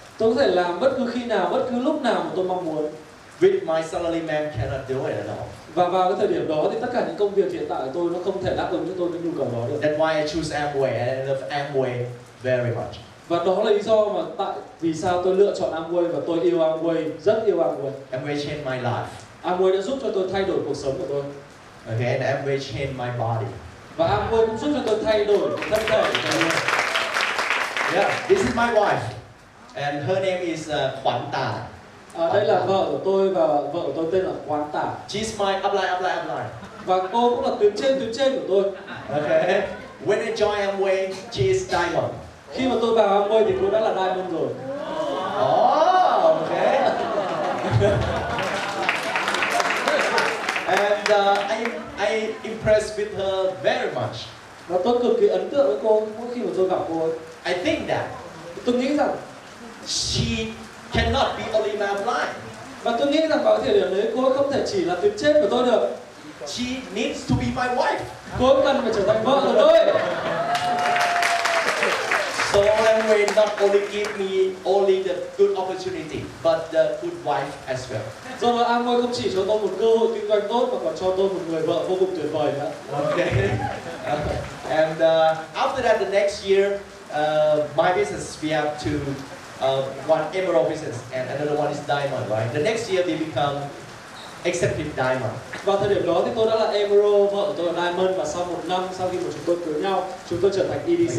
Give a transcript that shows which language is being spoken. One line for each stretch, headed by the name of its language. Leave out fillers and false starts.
Vietnamese: Tôi có thể làm bất cứ khi nào, bất cứ lúc nào mà tôi mong muốn.
English: With my salaryman cannot do it at all.
Vietnamese: Và vào cái thời điểm đó thì tất cả những công việc hiện tại của tôi nó không thể đáp ứng cho tôi cái nhu cầu đó được.
English: That's why I choose Amway and I love Amway very much.
Vietnamese: Và đó là lý do mà vì sao tôi lựa chọn Amway và tôi yêu Amway, rất yêu Amway.
English: Amway changed my life.
Vietnamese: Amway đã giúp cho tôi thay đổi cuộc sống của tôi.
English: Okay, and Amway changed my body.
Vietnamese: Và Amway cũng giúp cho tôi thay đổi thân thể của tôi.
English: Yeah, this is my wife, and her name is Khoản Tà.
Vietnamese: Đây là vợ của tôi và vợ của tôi tên là Khoản Tà.
English: She's my upline.
Vietnamese: Và cô cũng là tuyến trên của tôi.
English: Okay, when I join Amway, she is diamond.
Vietnamese: Khi mà tôi vào Amway thì cô đã là diamond rồi.
English: Oh, okay. And I impressed with her very much.
Vietnamese: Và tôi cực kỳ ấn tượng với cô mỗi khi mà tôi gặp cô ấy.
English: I think that
Vietnamese: Tôi nghĩ rằng
English: she cannot be only my upline.
Vietnamese: Và tôi nghĩ rằng vào thời điểm đấy cô ấy không thể chỉ là tuyến trên của tôi được.
English: She needs to be my wife.
Vietnamese: Cô ấy cần phải trở thành vợ của tôi.
English: So Amway not only give me only the good opportunity, but the good wife as well.
Vietnamese: Do đó Amway không chỉ cho tôi một cơ hội kinh doanh tốt mà còn cho tôi một người vợ vô cùng tuyệt vời nữa.
English: Okay. And after that, the next year, my business we have one emerald business and another one is diamond, right? The next year we become executive diamond.
Vietnamese: Vào thời điểm đó thì tôi đã là emerald, vợ của tôi là diamond, và sau 1 năm sau khi mà chúng tôi cưới nhau, chúng tôi trở thành EDC.